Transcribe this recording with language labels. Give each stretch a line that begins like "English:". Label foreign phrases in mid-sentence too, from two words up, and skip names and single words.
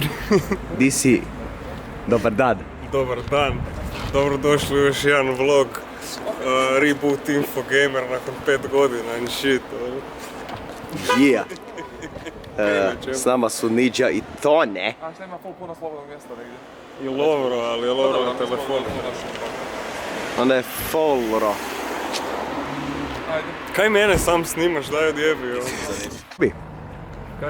Croatian: Di si? Dobar dan. Dobar dan, dobrodošli u još jedan vlog Reboot Infogamer nakon 5 godina
English: and shit.
Croatian: Yeah. S nama su Nidža i Tone. A šta ima puno slobodnog mjesta negdje? I Lovro, ali je Lovro na telefonu. Ona je Folro. Kaj mene sam snimaš, daj odjebi. Kaj?